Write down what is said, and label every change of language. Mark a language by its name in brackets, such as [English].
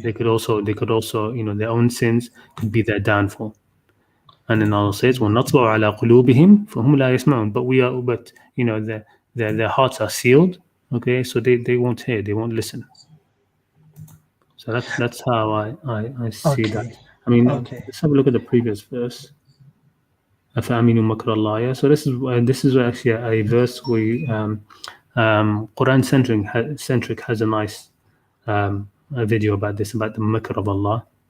[English] They could also, their own sins could be their downfall. And then Allah says, [Arabic] وَنَطْبَعُ عَلَىٰ قُلُوبِهِمْ فَهُمْ لَا يَسْمَعُونَ. [English] But their hearts are sealed, okay, so they won't hear, they won't listen. So that's how I see that. Let's have a look at the previous verse. [Arabic] أَفَأَمِنُوا مَكْرَ اللَّهِ. [English] So this is actually a verse where Qur'an centric has a nice a video about this, about the makr of Allah.